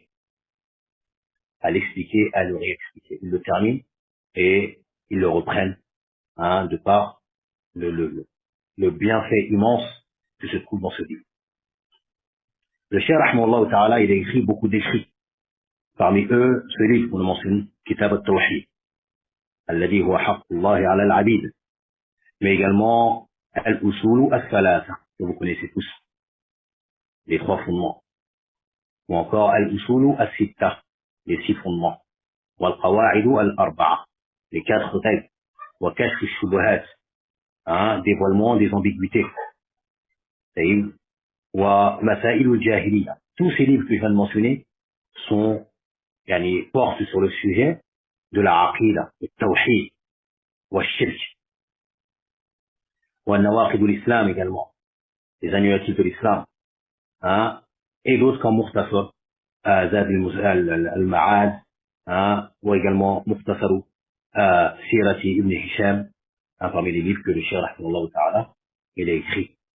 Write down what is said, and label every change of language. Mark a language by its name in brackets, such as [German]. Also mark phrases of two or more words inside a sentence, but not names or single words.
[French] À l'expliquer, à le réexpliquer. Ils le terminent et ils le reprennent, de par le bienfait immense que se trouve dans ce livre. Le cheikh [Arabic] رحمه الله تعالى, [French] il a écrit beaucoup d'écrits. Parmi eux, ce livre, on le mentionne, [Arabic] كتاب التوحيد الذي هو حق الله على العبيد, [French] mais également al-usulu al-thalatha, que vous connaissez tous, les trois fondements, ou encore al-usulu al-sitta, les 6 fondements, [Arabic] والقواعد الأربعة, [French] les 4 règles, [Arabic] وكشف الشبهات, [French] dévoilement des ambiguïtés, [Arabic] ومسائل الجاهلية. [French] Tous ces livres que je viens de mentionner sont, portent sur le sujet de la aqida, le tawhid, [Arabic] وشرك ونواقض الإسلام [French] également, les annulatifs de l'islam, et d'autres comme Mukhtasar Zad al-Ma'ad, ou également Mukhtasar Sirati ibn Hisham, parmi les livres que le cheikh [Arabic] رحمه الله تعالى [French] il a écrit.